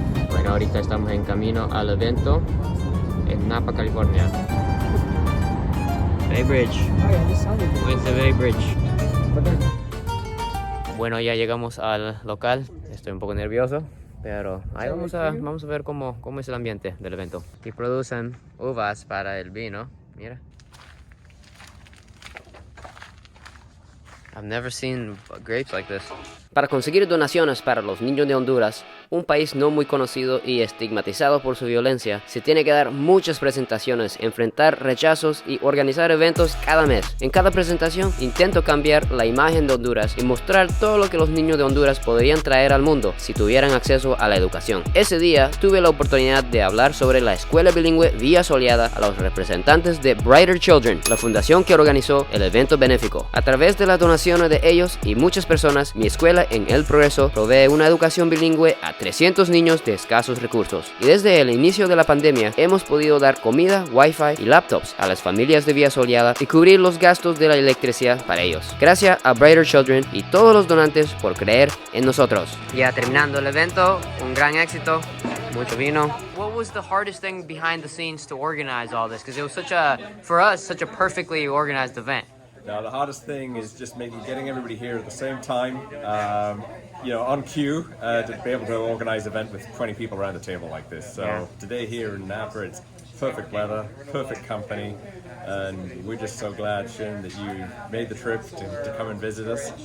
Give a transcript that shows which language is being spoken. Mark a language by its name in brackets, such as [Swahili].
[Spanish] Bueno, ahorita estamos en camino al evento en Napa, California. Bay Bridge. [English] Where's the Bay Bridge? [Spanish] Bueno, ya llegamos al local. Estoy un poco nervioso, pero ahí vamos a ver cómo es el ambiente del evento. Y producen uvas para el vino. Mira. [English] I've never seen grapes like this. [Spanish] Para conseguir donaciones para los niños de Honduras, un país no muy conocido y estigmatizado por su violencia, se tiene que dar muchas presentaciones, enfrentar rechazos y organizar eventos cada mes. En cada presentación intento cambiar la imagen de Honduras y mostrar todo lo que los niños de Honduras podrían traer al mundo si tuvieran acceso a la educación. Ese día tuve la oportunidad de hablar sobre la escuela bilingüe Villa Soleada a los representantes de Brighter Children, la fundación que organizó el evento benéfico. A través de las donaciones de ellos y muchas personas, mi escuela en El Progreso provee una educación bilingüe a 300 niños de escasos recursos. Y desde el inicio de la pandemia hemos podido dar comida, wifi y laptops a las familias de Villa Soleada y cubrir los gastos de la electricidad para ellos. Gracias a Brighter Children y todos los donantes por creer en nosotros. Ya terminando el evento, un gran éxito, mucho vino. [English] What was the hardest thing behind the scenes to organize all this? Because it was for us, such a perfectly organized event. Now the hardest thing is just getting everybody here at the same time, on cue, to be able to organize an event with 20 people around the table like this. So today here in Napa, it's perfect weather, perfect company, and we're just so glad, Shin, that you made the trip to come and visit us.